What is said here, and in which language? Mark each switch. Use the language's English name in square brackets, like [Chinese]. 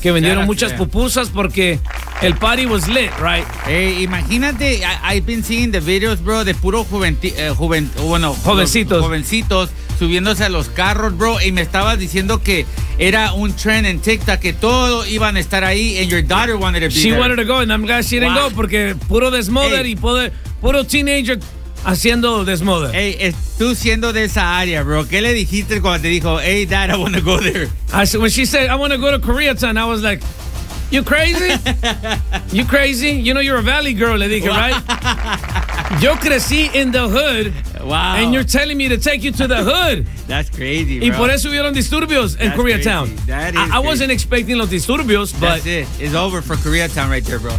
[Spanish] Que vendieron muchas pupusas porque el party was lit, right? [English] Hey, imagínate, I've been seeing the videos, bro, de puro [Spanish] jovencitos. Jovencitos subiéndose a los carros, bro. Y me estabas diciendo que era un trend en TikTok, que todos iban a estar ahí. [English] And your daughter wanted to be she there. Wanted to go, and I'm glad she didn't go, porque puro desmoder, hey. [Spanish] Puro teenager. Haciendo desmoder. Hey, tú siendo de esa área, bro, ¿qué le dijiste cuando te dijo, hey, dad, I want to go there? [English] When she said, I want to go to Koreatown, I was like, you crazy? You crazy? You know you're a valley girl, le dije, right? Yo crecí in the hood. Wow. And you're telling me to take you to the hood. That's crazy, bro. [Spanish] Y por eso hubieron disturbios en Koreatown. [English] That is crazy. I wasn't expecting los disturbios, but... That's it. It's over for Koreatown right there, bro.